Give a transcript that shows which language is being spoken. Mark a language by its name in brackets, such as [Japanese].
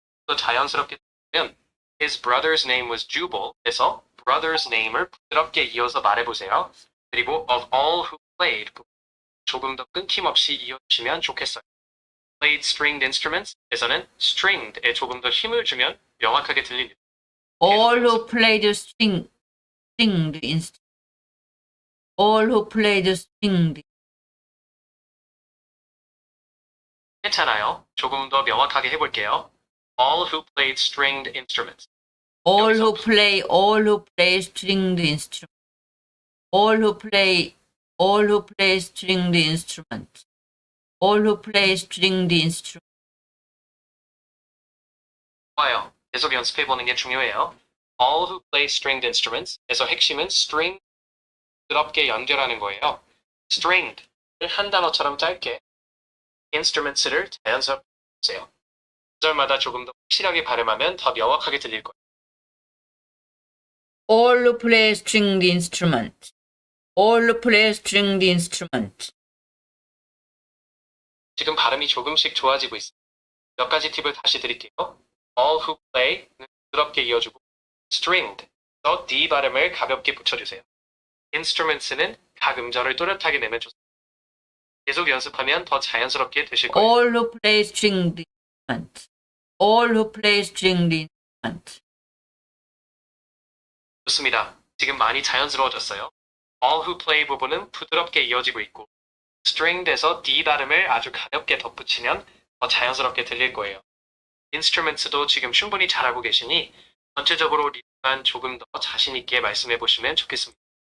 [Korean] 또 자연스럽게 들으면 [English] his brother's name was Jubal. [Korean] 그래서 [English] brother's name [Korean] 을 부드럽게 이어서 말해보세요. 그리고 [English] of all who played [Korean] 조금 더 끊김없이 이어주시면 좋겠어요. [English] played stringed instruments [Korean] 에서는 stringed에 조금 더 힘을 주면 명확하게 들립니다. [English] All who played stringed instruments. All who played stringed. [Korean] 괜찮아요. 조금 더 명확하게 해볼게요. [English] all who played stringed instruments. All who play stringed instruments. All who play stringed instruments. All who play stringed instruments. [Korean] 좋아요. 계속 연습해보는 게 중요해요. [English] all who play stringed instruments [Korean] 에서 핵심은 string 부드럽게 연결하는 거예요. stringed를 한 단어처럼 짧게 instruments를 자연스럽게 해주세요. 구절마다 조금 더 확실하게 발음하면 더 명확하게 들릴 거예요. [English] All who play stringed instruments. All who play stringed instruments. [Korean] 지금 발음이 조금씩 좋아지고 있습니다. 몇 가지 팁을 다시 드릴게요. [English] all who play [Korean] 는 부드럽게 이어주고 stringed에서 D 발음을 가볍게 붙여주세요. instruments는 각 음절을 또렷하게 내면 좋습니다. 계속 연습하면 더 자연스럽게 되실 거예요. [English] All who play stringed instruments. All who play stringed instruments. [Korean] 좋습니다. 지금 많이 자연스러워졌어요. [English] all who play [Korean] 부분은 부드럽게 이어지고 있고 stringed에서 D 발음을 아주 가볍게 덧붙이면 더 자연스럽게 들릴 거예요. instruments도 지금 충분히 잘하고 계시니 전체적으로 리듬만 조금 더 자신 있게 말씀해 보시면 좋겠습니다.